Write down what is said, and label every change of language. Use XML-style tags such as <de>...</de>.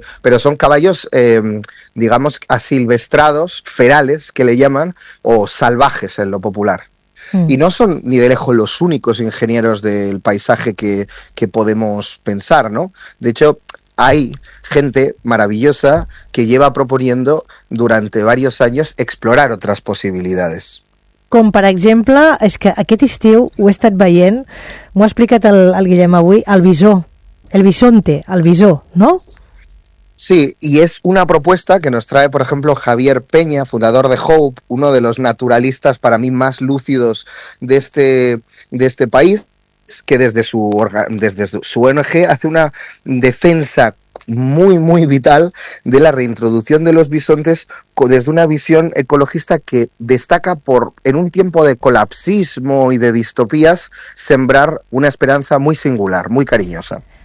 <es>Pero son caballos, digamos, asilvestrados, ferales, que le llaman, o salvajes en lo popular. Mm. Y no son ni de lejos los únicos ingenieros del paisaje que podemos pensar, ¿no? De hecho, hay gente maravillosa que lleva proponiendo durante varios años explorar otras posibilidades.</es> <ca>Com per exemple, és que aquest estiu ho he estat veient, m'ho ha explicat el Guillem avui, el visó, el bisonte, el visó, no?</ca> <es>Sí, y es una propuesta que nos trae, por ejemplo, Javier Peña, fundador de Hope, uno de los naturalistas para mí más lúcidos de este país, que desde su ONG hace una defensa muy, muy vital de la reintroducción de los bisontes desde una visión ecologista que destaca por, en un tiempo de colapsismo y de distopías, sembrar una esperanza muy singular, muy cariñosa.</es>